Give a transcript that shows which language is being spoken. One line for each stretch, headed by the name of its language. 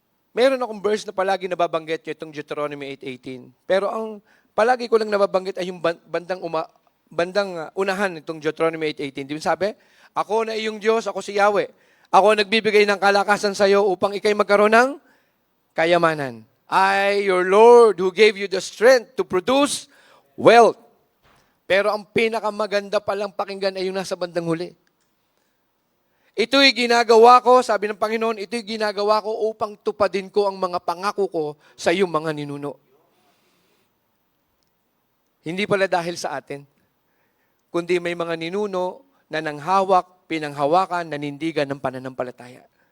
Filipino: Meron akong verse na palagi nababanggit nyo, itong Deuteronomy 8:18. Pero ang palagi ko lang nababanggit ay yung bandang unahan itong Deuteronomy 8:18. Di ba sabi? Ako na iyong Diyos, ako si Yahweh. Ako nagbibigay ng kalakasan sa iyo upang ikay magkaroon ng kayamanan.
English: I, your Lord, who gave you the strength to produce wealth.
Filipino: Pero ang pinakamaganda palang pakinggan ay yung nasa bandang huli. Ito'y ginagawa ko, sabi ng Panginoon, ito'y ginagawa ko upang tupadin ko ang mga pangako ko sa iyong mga ninuno. Hindi pala dahil sa atin, kundi may mga ninuno na nanghawak, pinanghawakan, nanindigan ng pananampalataya.